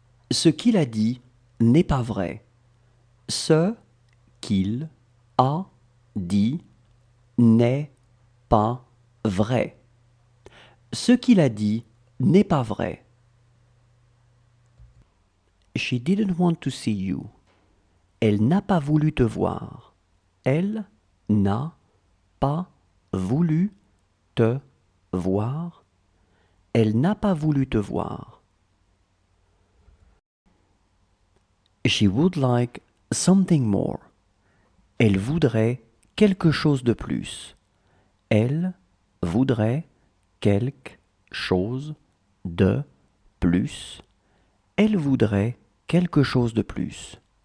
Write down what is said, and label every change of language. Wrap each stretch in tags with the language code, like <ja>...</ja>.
<fr>Ce qu'il a dit n'est pas vrai. Ce qu'il a dit n'est pas vrai. Ce qu'il a dit n'est pas vrai.</fr> <en>She didn't want to see you.</en> <fr>Elle n'a pas voulu te voir. Elle n'a pas voulu te voir. Elle n'a pas voulu te voir.</fr> <en>She would like something more.</en> <fr>Elle voudrait quelque chose de plus. Elle voudrait quelque chose de plus. Elle voudrait quelque chose de plus.</fr>